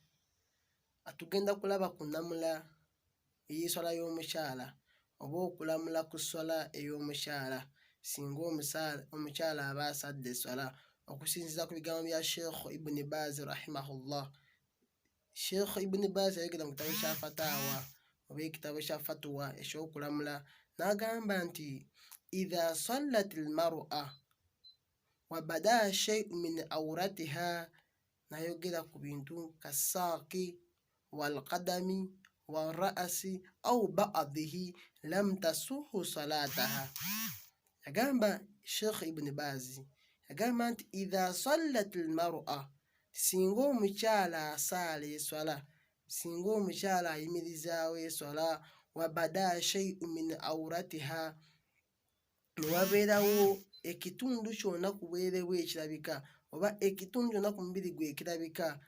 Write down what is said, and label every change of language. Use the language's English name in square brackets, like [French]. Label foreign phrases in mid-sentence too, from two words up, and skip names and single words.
[Ganda] Atugenda kulaba ku nnamula ey'eswala y'omukyala oba okulamula ku swala ey'omukyala singa omukyala aba asadde swala, okusinziira ku bigambo bya Sheikh Ibn Baz rahimahullah. Sheikh Ibn Baz yayogera mu kitabo kya Fatawa oba ekitabo kya Fatuwa eky'okulamula n'agamba nti [Arabic] إذا صلت المرأة وبدا شيء من عورتها, [Ganda] nayogera ku bintu [Arabic] كالساق والقدم والرأس أو بعضه لم تصح صلاتها. [Ganda] Yagamba Sheikh Ibn Baz yagamba nti [Arabic] إذا صلت المرأة, [Ganda] singa omukyala asaala eswala, singa omukyala ayimirizaawo eswala, [Arabic] وبدا شيء من عورتها, [Ganda] ne wabeerawo ekitundu kyonna ku bwere bwe ekirabika oba ekitundu kyonna ku mubiri gwe ekirabika.